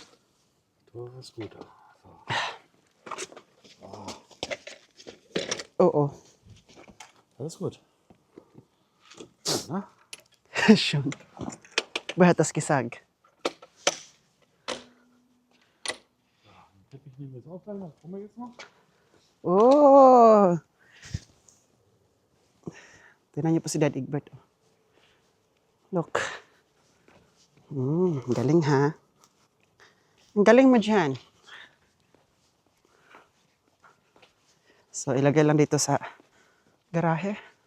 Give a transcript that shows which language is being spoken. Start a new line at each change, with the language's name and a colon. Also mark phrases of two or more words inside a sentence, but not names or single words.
German: Teure Scooter. So. Oh, oh. Alles gut. Ja, Schon. Wer hat das gesagt? den Teppich nehmen wir jetzt auch gleich noch. Kommen wir jetzt noch? Oh!
Filipino: Tingnan niyo po si Dad Egbert. Oh. Look. Ang galing ha. Ang galing mo dyan. So, ilagay lang dito sa garahe.